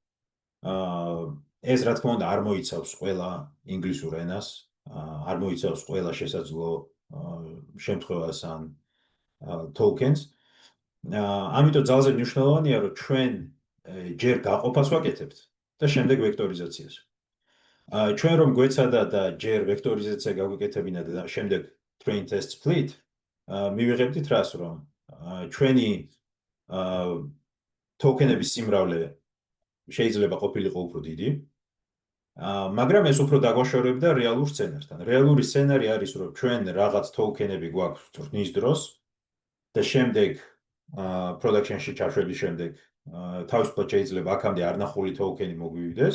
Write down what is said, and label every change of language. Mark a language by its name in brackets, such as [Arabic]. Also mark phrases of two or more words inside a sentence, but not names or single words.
[Georgian] ეს რა თქმა უნდა არ მოიცავს ყველა ინგლისურ ენას, არ მოიცავს ყველა შესაძლო შემთხვევას ან tokens. ამიტომ ძალზე მნიშვნელოვანია, რომ ჩვენ ჯერ გაყოფას ვაკეთებთ და შემდეგ ვექტორიზაციას. ჩვენ რომ გვეცადა და ჯერ ვექტორიზაცია გავიკეთებინა და შემდეგ [English] train test split, [Georgian] მივიღებდით რას, რომ ჩვენი token-ების სიმრავლე შეიძლება ყოფილიყო უფრო დიდი, მაგრამ ეს უფრო დაგვაშორებდა რეალურ სცენართან. რეალური სცენარი არის, რომ ჩვენ რაღაც token-ები გვაქვს წვრთნის დროს და შემდეგ production-ში ჩაშვების შემდეგ თავისუფლად შეიძლება აქამდე არნახული token-ი მოგვივიდეს.